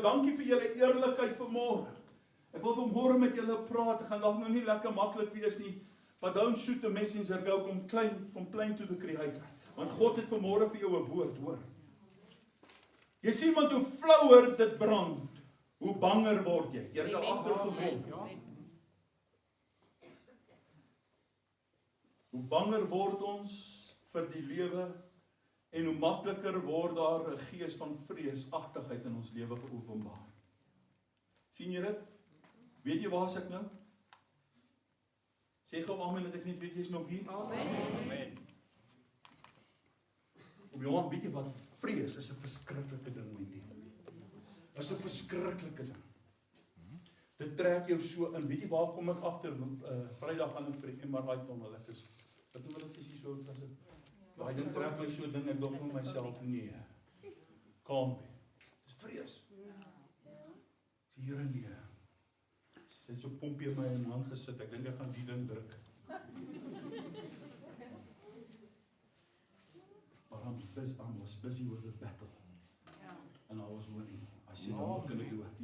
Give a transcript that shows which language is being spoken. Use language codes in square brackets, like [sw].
[af] Dankie vir julle eerlikheid vanmôre. Ek wil vanmôre met julle praat. Ek gaan dalk nou nie lekker maklik wees nie. [en] But don't shoot the messenger, go complain to the Creator. [af] Want God het vanmôre vir jou 'n woord, hoor. Jy sien want hoe flouer dit brand, hoe banger word jy. Jy het al agtergekom. Hoe banger word ons vir die lewe en hoe makliker word daar 'n gees van vreesagtigheid in ons lewe geopenbaar. Sien jy dit? Weet jy waar is ek nou? Sê gou amen dat ek net weet jy's nog hier. Amen. Op jou hand, weet jy wat? Vrees is 'n verskriklike ding, my lief. Is 'n verskriklike ding. Dit trek jou so in. Weet jy waar kom ek agter? Vrydag gaan ek vir die MRI tunnel. Ek is wat noem hulle dit so as dit. Daai ding trek my so ding, ek dink vir myself nee. Kalm. Dis vrees. Die Here nee. Sy het so pompie in my hand gesit. Ek dink ek gaan die ding druk. [en] But I was busy with the battle. And I was winning. I said, I'm not going to do it.